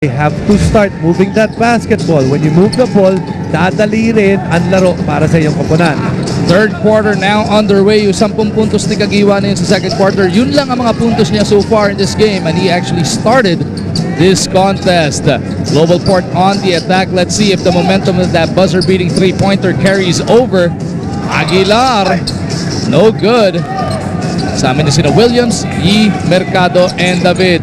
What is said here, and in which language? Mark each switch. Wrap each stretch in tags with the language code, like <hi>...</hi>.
<en>They have to start moving that basketball.</en> <tl>When you move the ball, dadali rin ang laro para sa iyong koponan.</tl> <en>Third quarter now underway.</en> <tl>Yung 10 puntos ni Kagiwa na yun sa second quarter. Yun lang ang mga puntos niya so far in this game.</tl> <en>And he actually started this contest. Global Port on the attack. Let's see if the momentum of that buzzer-beating three-pointer carries over.</en> <tl>Aguilar, no good. Sa amin na sina Williams, Yi, Mercado, and David.</tl>